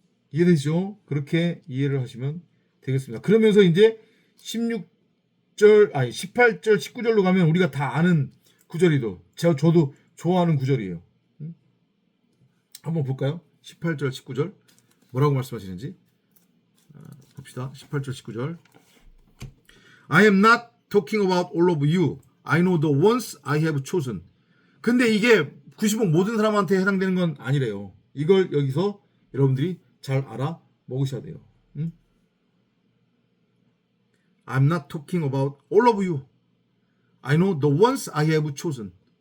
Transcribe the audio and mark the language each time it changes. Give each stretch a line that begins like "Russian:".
Korean: 이해되시죠? 그렇게 이해를 하시면 되겠습니다. 그러면서 이제 18절, 19절로 가면 우리가 다 아는 구절이도 저도 좋아하는 구절이에요. 한번 볼까요? 18절, 19절 뭐라고 말씀하시는지 봅시다. 18절, 19절
English: I am not talking about all of you. I know the ones I have chosen.
Korean: 근데 이게 90억 모든 사람한테 해당되는 건 아니래요. 이걸 여기서 여러분들이 잘 알아 먹으셔야 돼요.
English: I'm not talking about all of you. I know the ones I have chosen.